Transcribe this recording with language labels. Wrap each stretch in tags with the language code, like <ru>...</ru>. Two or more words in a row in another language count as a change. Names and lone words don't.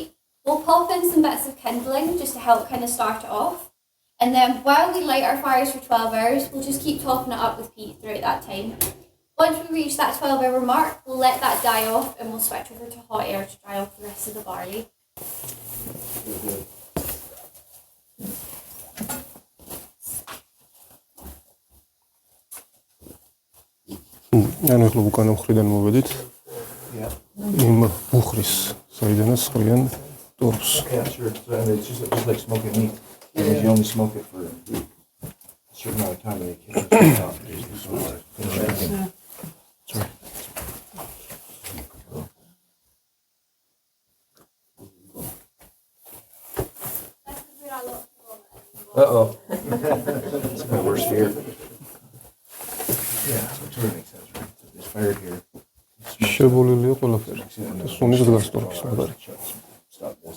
<en>We'll pop in some bits of kindling just to help kind of start it off. And then while we light our fires for 12 hours, we'll just keep topping it up with peat throughout that time. Once we reach that 12-hour mark, we'll let that die off and we'll switch over to hot air to dry off the rest of the barley.</en> <ka>ანუ ახლა უკანა მხრიდან მოვედით. იმ ბუხრის საიდანაც ხრიან ტორფს.</ka> <en>Yeah, sure. So, I mean, it's just like smoking meat. Because you only smoke it for a certain amount of time and you can't turn it off. Sorry. Uh-oh. That's my worst fear. Yeah, so it totally makes sense, right? So there's fire here.</en> <ka>შებოლილია ყველაფერი. და სუნის დგას ტორფის მაგარი.</ka> <en>Stop this.</en>